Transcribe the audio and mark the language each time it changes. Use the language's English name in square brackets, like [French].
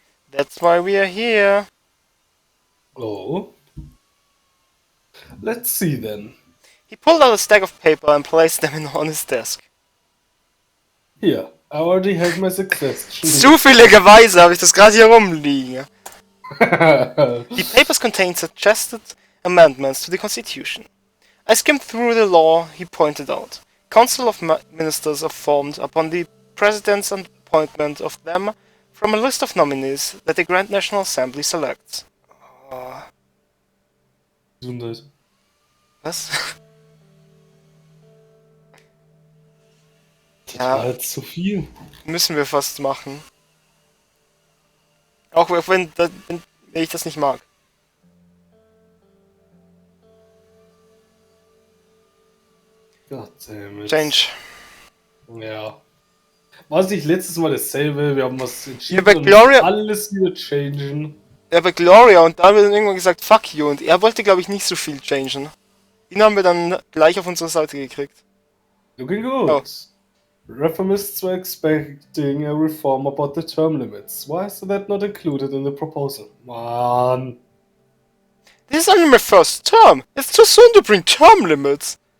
[English] That's why we are here. Oh. Let's see then. He pulled out a stack of paper and placed them on his desk. Here, I already have my suggestions. [German] Zufälligerweise habe ich das gerade hier rumliegen. [English] The papers contain suggested amendments to the Constitution. I skimmed through the law he pointed out. Council of Ministers are formed upon the President's appointment of them from a list of nominees that the Grand National Assembly selects. [German] Gesundheit. Was? Das war jetzt zu viel. Müssen wir fast machen. Auch wenn ich das nicht mag. [English] Goddammit. Change. [German] Ja. War es nicht letztes Mal dasselbe? Wir haben was entschieden Ja, bei und Gloria- alles wieder changen. Ja, bei Gloria, und da haben wir dann irgendwann gesagt, [English] fuck you, [German] und er wollte, glaube ich, nicht so viel changen. Ihn haben wir dann gleich auf unsere Seite gekriegt. [English] Looking good. Oh. Reformists were expecting a reform about the term limits. Why is that not included in the proposal? Man. This is only my first term. It's too soon to bring term limits.